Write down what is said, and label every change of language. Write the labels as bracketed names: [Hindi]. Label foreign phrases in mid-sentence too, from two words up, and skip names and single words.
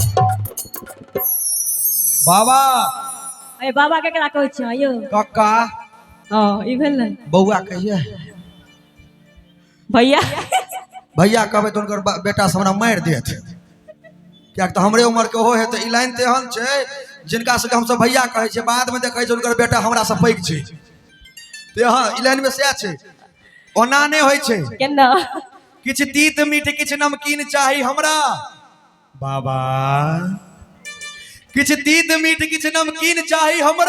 [Maithili] बाबा ए बाबा केकरा कहै छ यो कक्का हां ई भेल बौआ कहिए भैया भैया कहबे तो उनकर बेटा से हमरा मार देत क्या तो हमरे उम्र के हो है तो ई लाइन तेहन छै जिनका से हम सब भैया कहै छै बाद में देखै छै उनकर बेटा हमरा से पैघ छै ते हां ई लाइन में से छै ओना नहीं होय छै केना किछ तीत मीठ किछ नमकीन चाही हमरा बाबा किछ तीत मीठ किछ नमकीन चाही हमरा